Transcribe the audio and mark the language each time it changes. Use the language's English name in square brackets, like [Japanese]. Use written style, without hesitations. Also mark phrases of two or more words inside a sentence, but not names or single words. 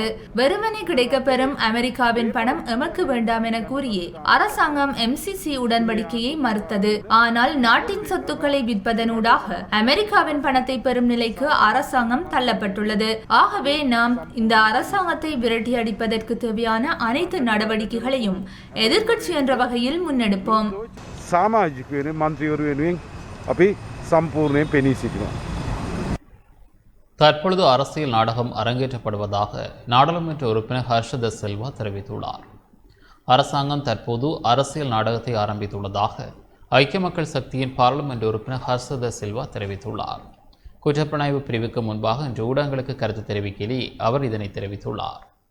[Tamil] வெறுமனே கிடைக்கப்பெறும் அமெரிக்காவின் பணம் எமக்கு வேண்டாம் என கூறியே அரசாங்கம் MCC உடன்படிக்கையை மறுத்தது. ஆனால் நாட்டின் சொத்துக்களை விற்பதனூடாக அமெரிக்காவின் பணத்தை பெறும் நிலைக்கு அரசாங்கம் தள்ளப்பட்டுள்ளது. ஆகவே நாம் இந்த அரசாங்கத்தை விரட்டி அடிப்பதற்கு தேவையான அனைத்து நடவடிக்கைகளையும் எதிர்க்கட்சி என்ற வகையில் முன்னெடுப்போம். [Sinhala] සාමාජික වෙන මන්ත්‍රීවරු වෙනුවෙන් අපි සම්පූර්ණයෙන් පෙනී සිටිනවා. [Tamil] தற்பொழுது அரசியல் நாடகம் அரங்கேற்றப்படுவதாக நாடாளுமன்ற உறுப்பினர் ஹர்ஷத செல்வா தெரிவித்துள்ளார். அரசாங்கம் தற்போது அரசியல் நாடகத்தை ஆரம்பித்துள்ளதாக ஐக்கிய மக்கள் சக்தியின் பாராளுமன்ற உறுப்பினர் ஹர்ஷத செல்வா தெரிவித்துள்ளார். குற்றப்புலனாய்வு பிரிவுக்கு முன்பாக இன்று ஊடகங்களுக்கு கருத்து தெரிவிக்கையிலே அவர் இதனை தெரிவித்துள்ளார்.